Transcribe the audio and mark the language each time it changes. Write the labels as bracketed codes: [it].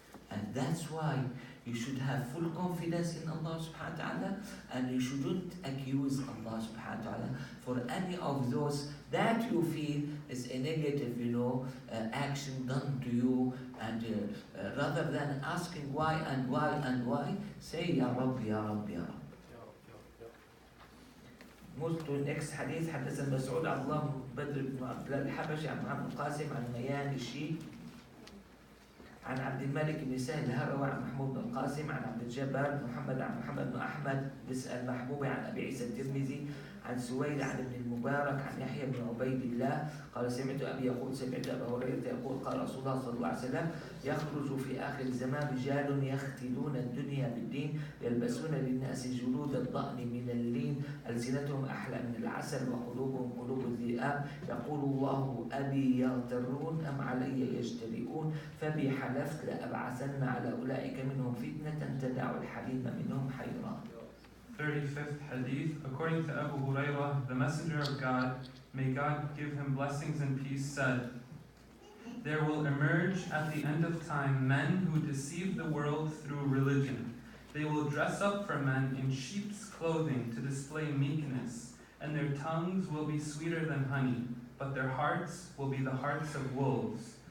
[en] And that's why you should have full confidence in Allah [ar] subhanahu wa ta'ala, [en] and you shouldn't accuse Allah subhanahu wa ta'ala for any of those that you feel is a negative, action done to you, and rather than asking why and why and why, say [ar] Ya Rabbi, Ya Rabbi, Ya Rabbi. [en] Move to the next hadith. [ar] حدثنا مسعود عن الله بدر بن عبد الله الحبشي عن محمد القاسم عن ميان الشيخ عن عبد الملك بن سهل الهروي عن محمود بن القاسم عن عبد الجبار بن محمد عن محمد بن أحمد المحبوبي عن أبي عيسى الترمذي عن سويد عن ابن المبارك عن يحيى بن عبيد الله قال سمعت أبي يقول سمعت أبا هريرة يقول قال رسول الله صلى الله عليه وسلم يخرج في آخر الزمان رجال يختلون الدنيا بالدين يلبسون للناس جلود الضأن من اللين ألسنتهم أحلى من العسل وقلوبهم قلوب الذئاب يقول الله أبي يغترون أم علي يجترئون فبي حلفت لأبعثن على أولئك منهم فتنة تدع الحليم منهم حيران. [en] 35th Hadith. According to Abu Hurairah, the Messenger of God, may God give him blessings and peace, said, there will emerge at the end of time men who deceive the world through religion. They will dress up for men in sheep's clothing to display meekness, and their tongues will be sweeter than honey, but their hearts will be the hearts of wolves.